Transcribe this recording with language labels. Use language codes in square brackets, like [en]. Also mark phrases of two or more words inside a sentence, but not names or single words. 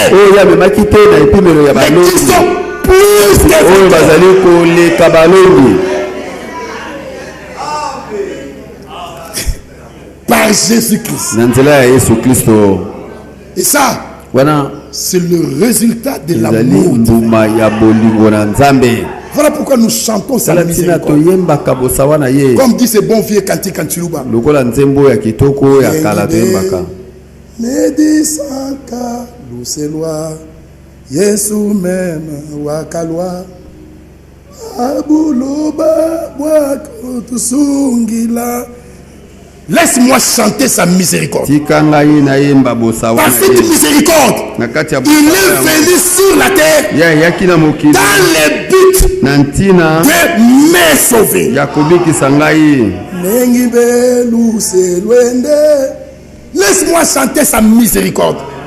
[fr] Mais qui sont plus que par Jésus-Christ. Et ça, c'est le résultat de l'amour. Voilà pourquoi nous chantons sa miséricorde. Comme dit ce bon vieux cantique en Chiluba. [lua] Medisaka luselwa Yesu mema wakalwa abuloba wako tusungila. [fr] Laisse-moi chanter sa miséricorde. Par cette miséricorde, il est venu sur la terre dans le but de me sauver. Laisse-moi chanter sa miséricorde.